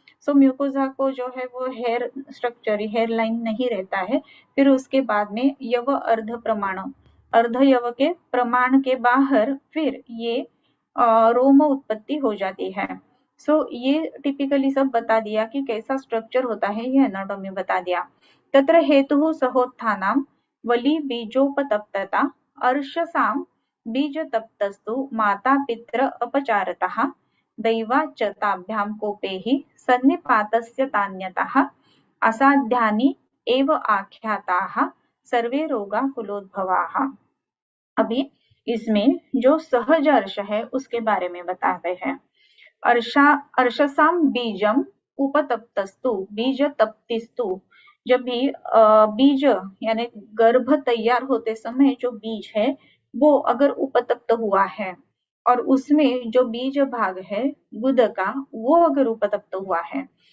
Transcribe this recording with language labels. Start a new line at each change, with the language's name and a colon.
Hindi: सो mucosa को जो है वो हेयर स्ट्रक्चर हेयर लाइन नहीं रहता है। फिर उसके बाद में यव अर्धयव के प्रमाण के बाहर फिर ये रोम उत्पत्ति हो जाती है। सो ये टिपिकली सब बता दिया कि कैसा स्ट्रक्चर होता है ये एनाटॉमी बता दिया।
Sanskrit: तत्र हेतुः सहोत्थानां वली बीजोपतप्तता अर्शसां बीजतप्तस्तु माता पित्र अपचारतः दैवाच्च ताभ्यां कोपेः सन्निपातस्य तान्यतः असाध्यानि एव आख्याताः सर्वे रोगा कुलोद्भवाः।
Hindi: अभी इसमें जो सहज अर्श है उसके बारे में बताते हैं।
Sanskrit: अर्शसाम बीजम उपतप्तस्तु बीज तप्तिस्तु
Hindi: जब भी बीज यानी गर्भ तैयार होते समय जो बीज है वो अगर उपतप्त हुआ है और उसमें जो बीज भाग है गुद का वो अगर उपतप्त हुआ है